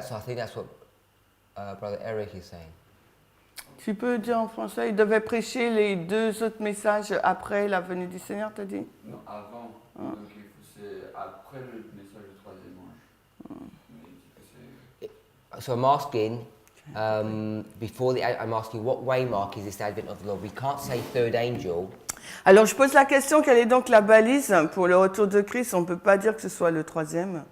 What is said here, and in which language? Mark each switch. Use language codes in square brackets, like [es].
[en] I think that's what Brother Eric is saying. [fr] Tu peux dire en français, ils devaient prêcher les deux autres messages après la venue du Seigneur, t'as dit? Non, avant. Donc c'est après le message du troisième ange. Mais il dit que c'est... [en] So I'm asking, I'm asking what waymark is this advent of the Lord? We can't say third angel. [fr] Alors je pose la question, quelle est donc la balise pour le retour de Christ? On ne peut pas dire que ce soit le troisième.